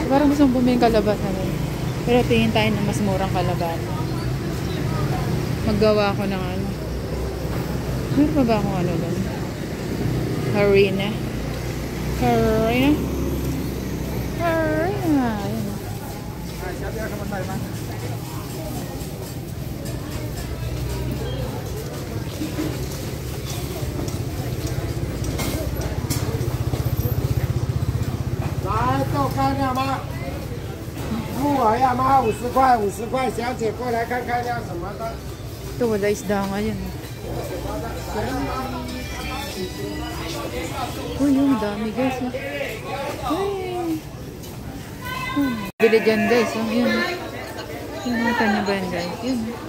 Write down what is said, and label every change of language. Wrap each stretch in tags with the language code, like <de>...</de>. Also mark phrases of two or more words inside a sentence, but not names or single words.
<tl>Parang gusto kong bumili kalabasa naman. Pero tingin tayo na mas murang kalabasa. Maggawa ko ng ano. Meron pa ba akong ano doon? Harina. Harina. Harina. Ayan.</tl> <zh>看亮吗？木耳要吗？50块，50块，小姐过来看看要什么的。</zh> <tl>Ito, wala isda ngayon. Uy, yung dami guys. Bili dyan guys. Yun. Yung mga kanya ba yan guys? Yun.</tl>